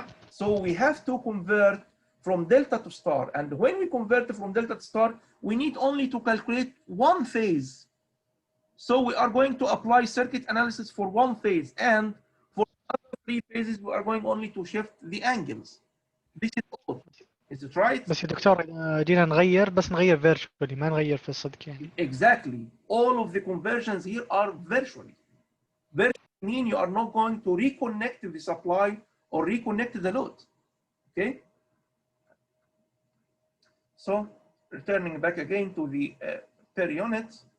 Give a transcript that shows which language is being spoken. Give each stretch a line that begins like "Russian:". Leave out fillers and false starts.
English: So we have to convert from delta to star. And when we convert from delta to star, we need only to calculate one phase. So we are going to apply circuit analysis for one phase. And for other 3 phases, we are going only to shift the angles. This is all. Is it right?
Arabic: بس يا دكتور جينا نغير بس نغير virtually ما نغير في الصدق يعني.
English: Exactly. All of the conversions here are virtually. Virtually mean you are not going to reconnect the supply or reconnect the load. Okay? So returning back again to the per unit.